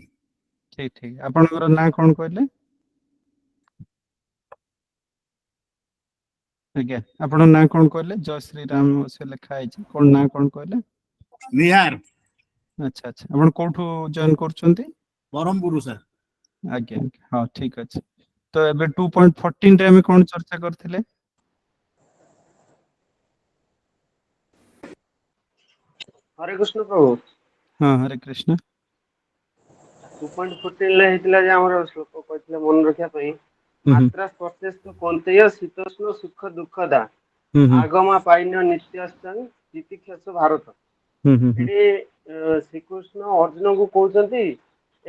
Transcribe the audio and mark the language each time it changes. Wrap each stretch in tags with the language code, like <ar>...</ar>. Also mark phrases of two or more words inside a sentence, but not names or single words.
<or>ଠିକ ଠିକ ଆପଣଙ୍କର ନାଁ କଣ କହିଲେ ଆଜ୍ଞା ଆପଣଙ୍କ ନାଁ କଣ କହିଲେ ଜୟ ଶ୍ରୀରାମ ସେ ଲେଖା ହେଇଛି କଣ ନାଁ କଣ କହିଲେ ନିହାର ଆଚ୍ଛା ଆଚ୍ଛା ଆପଣ କୋଉଠୁ ଜଏନ କରୁଛନ୍ତି ବ୍ରହ୍ମପୁର ସାର୍ ଆଜ୍ଞା ଆଜ୍ଞା ହଁ ଠିକ ଅଛି ତ ଏବେ 2.14 ରେ ଆମେ କଣ ଚର୍ଚ୍ଚା କରିଥିଲେ</or> <hi>हरे कृष्ण प्रभु</hi> <or>ହଁ ହରେ କୃଷ୍ଣ 2.14 ହେଇଥିଲା ଯେ ଆମର ଶ୍ଲୋକ କହିଥିଲେ ମନେ ରଖିବା ପାଇଁ ହୁଁ ହୁଁ</or> <sa>ମାତ୍ରା ସ୍ପର୍ଶେସ୍ତ କନ୍ତେୟ ଶୀତୋଷ୍ଣ ସୁଖ ଦୁଃଖଦା ହୁଁ ହୁଁ ଆଗମା ପାଇନ ନିତ୍ୟସ୍ତଂ ତିତିକ୍ଷସ ଭାରତ ହୁଁ ହୁଁ ହୁଁ</sa> <or>ଏଠି ଶ୍ରୀକୃଷ୍ଣ ଅର୍ଜୁନଙ୍କୁ କହୁଛନ୍ତି ଏ</or>